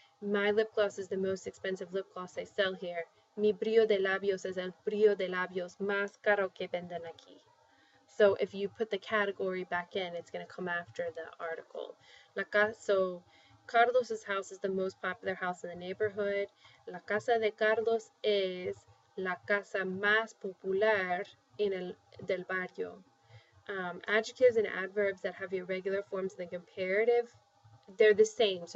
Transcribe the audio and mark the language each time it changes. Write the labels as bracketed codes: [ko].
[en] My lip gloss is the most expensive lip gloss they sell here. [es] Mi brillo de labios es el brillo de labios más caro que venden aquí. [en] So if you put the category back in, it's going to come after the article. So Carlos's house is the most popular house in the neighborhood. [es] La casa de Carlos es la casa más popular del barrio. [en] Adjectives and adverbs that have irregular forms in the comparative, they're the same.